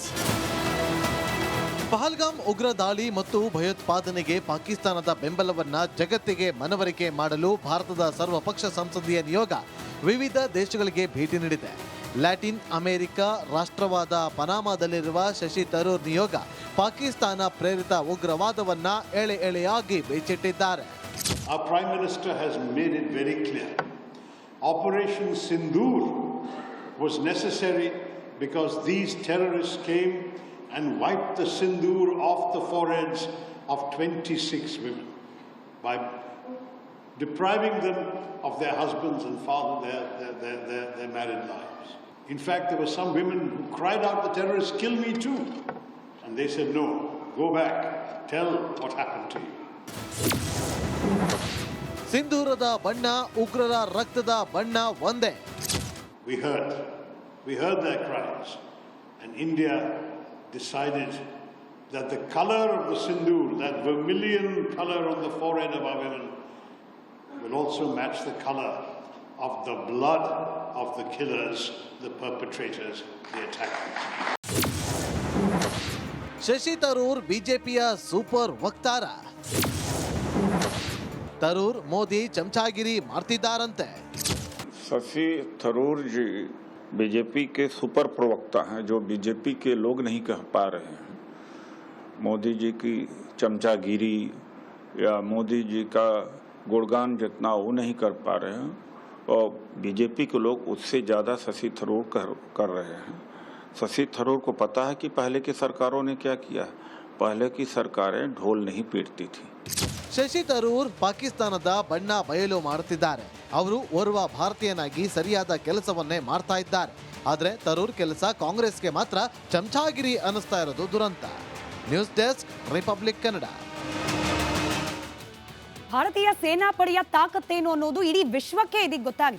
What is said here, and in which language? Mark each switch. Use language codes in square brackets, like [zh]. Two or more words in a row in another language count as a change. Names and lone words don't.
[kn] ಪಹಲ್ಗಾಮ್ ಉಗ್ರ ದಾಳಿ ಮತ್ತು ಭಯೋತ್ಪಾದನೆಗೆ ಪಾಕಿಸ್ತಾನದ ಬೆಂಬಲವನ್ನ ಜಗತ್ತಿಗೆ ಮನವರಿಕೆ ಮಾಡಲು ಭಾರತದ ಸರ್ವಪಕ್ಷ ಸಂಸದೀಯ ನಿಯೋಗ ವಿವಿಧ ದೇಶಗಳಿಗೆ ಭೇಟಿ ನೀಡಿದೆ. ಲ್ಯಾಟಿನ್ ಅಮೆರಿಕ ರಾಷ್ಟ್ರವಾದ ಪನಾಮಾದಲ್ಲಿರುವ ಶಶಿ ತರೂರ್ ನಿಯೋಗ ಪಾಕಿಸ್ತಾನ ಪ್ರೇರಿತ ಉಗ್ರವಾದವನ್ನ ಎಳೆಯಾಗಿ ಬೇಚಿಟ್ಟಿದ್ದಾರೆ. [en] Our Prime Minister has made it very clear. Operation Sindoor was necessary because these terrorists came and wiped the sindoor off the foreheads of 26 women by depriving them of their husbands and their married lives. In fact, there were some women who cried out, "The terrorists kill me too." And they said, "No, go back, tell what happened to you." [kn] ಸಿಂಧೂರದ ಬಣ್ಣ, ಉಗ್ರರ ರಕ್ತದ ಬಣ್ಣ ಒಂದೇ. [en] We heard their cries, and India decided that the color of the sindoor, that vermilion color on the forehead of our women, will also match the color of the blood of the killers, the perpetrators, the attackers. [kn] ಶಶಿ ತರೂರ್ ಬಿಜೆಪಿಯ ಸೂಪರ್ ವಕ್ತಾರ. ತರೂರ್ ಮೋದಿ ಚಮಚಾಗಿರಿ ಮಾಡ್ತಿದ್ದಾರಂತೆ. [hi] शशि थरूर जी बीजेपी के सुपर प्रवक्ता हैं जो बीजेपी के लोग नहीं कह पा रहे हैं. मोदी जी की चमचागिरी या मोदी जी का गुणगान जितना वो नहीं कर पा रहे हैं और बीजेपी के लोग उससे ज़्यादा शशि थरूर कर रहे हैं. शशि थरूर को पता है कि पहले की सरकारों ने क्या किया. पहले की सरकारें ढोल नहीं पीटती थी. [kn] ಶಶಿ ತರೂರ್ ಪಾಕಿಸ್ತಾನದ ಬಣ್ಣ ಬಯಲು ಮಾಡುತ್ತಿದ್ದಾರೆ. ಅವರು ಓರ್ವ ಭಾರತೀಯನಾಗಿ ಸರಿಯಾದ ಕೆಲಸವನ್ನೇ ಮಾಡ್ತಾ ಇದ್ದಾರೆ. ಆದರೆ ತರೂರ್ ಕೆಲಸ ಕಾಂಗ್ರೆಸ್ಗೆ ಮಾತ್ರ ಚಮಚಾಗಿರಿ ಅನ್ನಿಸ್ತಾ ಇರೋದು ದುರಂತ. [en] News Desk, [kn] ರಿಪಬ್ಲಿಕ್ ಕನ್ನಡ. ಭಾರತೀಯ ಸೇನಾಪಡೆಯ ತಾಕತ್ತೇನು ಅನ್ನೋದು ಇಡೀ ವಿಶ್ವಕ್ಕೆ ಇದೀಗ ಗೊತ್ತಾಗಿದೆ.